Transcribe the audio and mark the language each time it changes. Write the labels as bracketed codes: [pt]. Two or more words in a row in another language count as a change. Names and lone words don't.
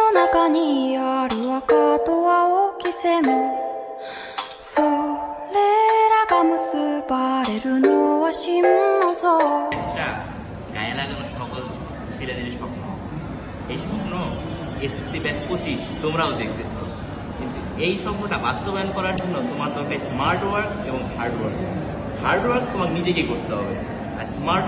[ja] 中にある赤と青き線それらが結ばれるのは心の像 [bn] গায়ে লাগানো সকল ছেলেদের স্বপ্ন এই স্বপ্ন এসএসসি ব্যাচ 25 তোমরাও দেখতেছো কিন্তু এই স্বপ্নটা বাস্তবায়ন করার জন্য তোমার দরকার [en] smart work [bn] এবং [en] hard work [bn] তোমাকে নিজেকে করতে হবে আর স্মার্ট